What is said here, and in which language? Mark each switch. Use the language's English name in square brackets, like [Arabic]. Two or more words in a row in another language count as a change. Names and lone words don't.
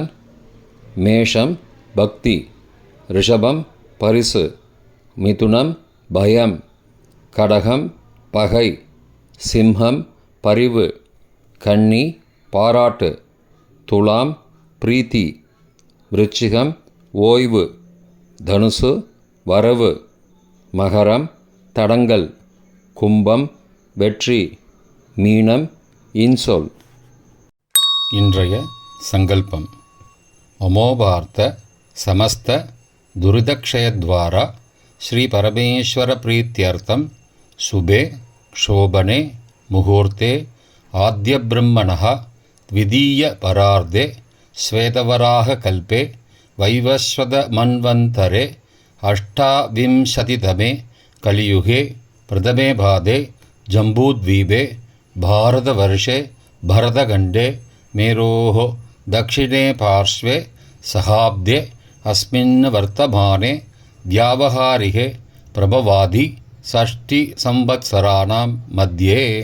[Tamil] மேஷம் பக்தி, ரிஷபம் பரிசு, மிதுனம் பயம், கடகம் பகை, சிம்ஹம் பரிவு, கன்னி பாராட்டு, துலாம் பிரீத்தி, விருச்சிகம் ஓய்வு, தனுசு வரவு, மகரம் தடங்கல், கும்பம் வெற்றி, மீனம் இன்சொல். இன்றைய சங்கல்பம். [Sanskrit] अमोभार्थ समस्त दुरितक्षयद्वारा श्रीपरमेश्वरप्रीत्यर्थं शुभे क्षोभने मुहूर्ते आद्यब्रह्मणः द्वितीयपरार्धे श्वेतवराहकल्पे वैवस्वतमन्वन्तरे अष्टाविंशतितमे कलियुगे प्रथमे पादे जम्बूद्वीपे भारतवर्षे भरतखण्डे मेरोः दक्षिणे पार्श्वे सहाब्दे अस्मिन् वर्तमाने व्यावहारिके प्रभवादि षष्टिसंवत्सराणां मध्ये